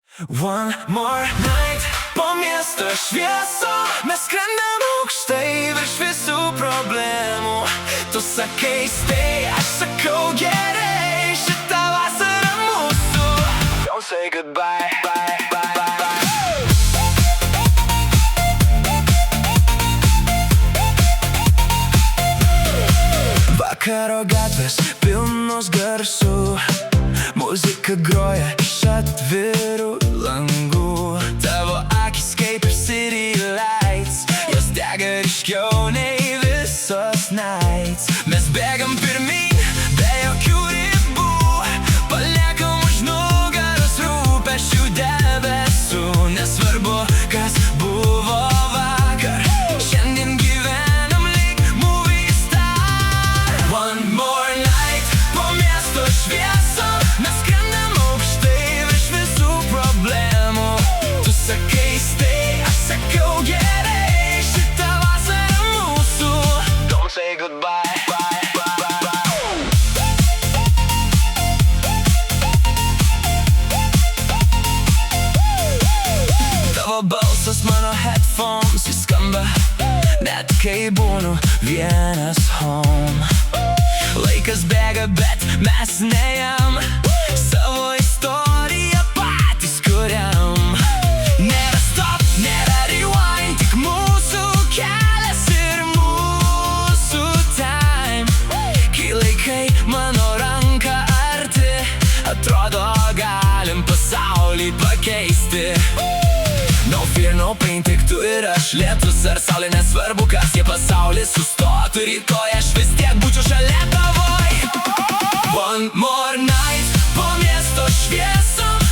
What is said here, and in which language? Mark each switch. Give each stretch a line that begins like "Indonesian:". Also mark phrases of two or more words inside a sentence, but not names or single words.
English: One more night,
Lithuanian: po miesto švieso, mes skrendam aukštai virš visų problemų. Tu sakai stay, aš sakau gerai, šita vasara mūsų.
English: Don't say goodbye, bye, bye, bye, bye.
Lithuanian: Vakaro gatvės pilnos garsų, muzika groja iš atvirų langų. Tavo akis kaip
English: city lights,
Lithuanian: jos dega ryškiau nei visos nights. Mes bėgam pirmyn, be jokių ribų, paliekam už nugaros rūpesčių debesų. Nesvarbu, kas buvo vakar, šiandien gyvenam lyg
English: movie star. One more night,
Lithuanian: po miesto švieso, mes skrendam aukštai virš visų problemų. Tu sakai stay, aš sakau gerai, šita vasara mūsų.
English: Don't say goodbye, bye, bye, bye, bye.
Lithuanian: Tavo balsas mano headphones įskamba, net kai būnu vienas home. Laikas bėga, bet mes nejam, savo istoriją patys kuriam. Nėra stop, nėra rewind, tik mūsų kelias ir mūsų time. Kai laikai mano ranką arti, atrodo galim pasaulį pakeisti.
English: No fear, no pain,
Lithuanian: tik tu ir aš, lietus ar saulė, nesvarbu kas, jei pasaulis sustotų rytoj, aš vis tiek būčiau šalia tavoj.
English: One more night,
Lithuanian: po miesto švieso,